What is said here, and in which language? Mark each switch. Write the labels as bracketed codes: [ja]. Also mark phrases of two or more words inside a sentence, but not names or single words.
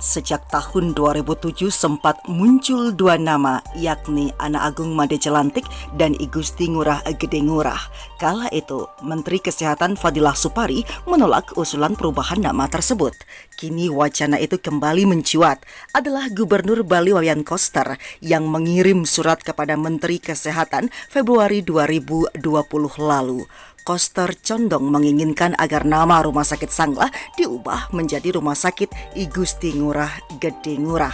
[id] Sejak tahun 2007 sempat muncul dua nama, yakni Ana Agung Made Jelantik dan I Gusti Ngurah Gede Ngurah. Kala itu, Menteri Kesehatan Fadilah Supari menolak usulan perubahan nama tersebut. Kini wacana itu kembali mencuat. Adalah Gubernur Bali Wayan Koster yang mengirim surat kepada Menteri Kesehatan Februari 2020 lalu. Koster condong menginginkan agar nama Rumah Sakit Sanglah diubah menjadi Rumah Sakit I Gusti Ngurah Gede Ngurah.